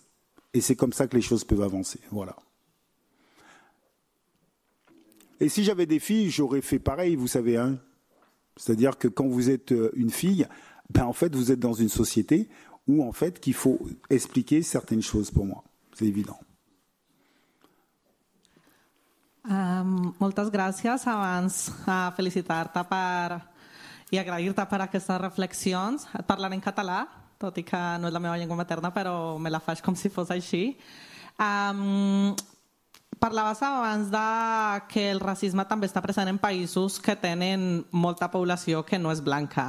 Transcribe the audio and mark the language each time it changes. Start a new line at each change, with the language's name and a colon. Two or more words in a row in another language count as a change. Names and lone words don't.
French: Et c'est comme ça que les choses peuvent avancer. Voilà. Et si j'avais des filles, j'aurais fait pareil, vous savez. Hein. C'est-à-dire que quand vous êtes une fille, en fait, vous êtes dans une société où, en fait, qu'il faut expliquer certaines choses pour moi. C'est évident.
Catalan: Moltes gràcies. Abans felicitar-te i agrair-te per aquestes reflexions. Et parlaré en català, tot i que no és la meva llengua materna, però me la faig com si fos així. Parlaves abans que el racisme també està present en països que tenen molta població que no és blanca.